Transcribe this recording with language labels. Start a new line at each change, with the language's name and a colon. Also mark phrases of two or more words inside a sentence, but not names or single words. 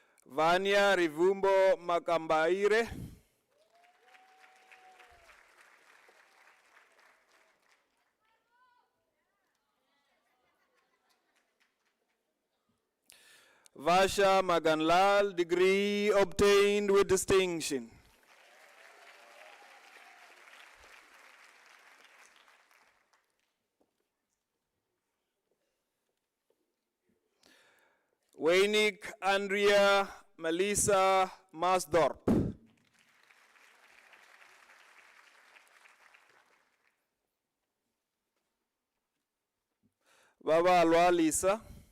English: Vanya Rivumbo Makambaire. Vasha Maganlal, degree obtained with distinction. Weinik Andrea Melissa Masdorp. Baba Alwa Lisa.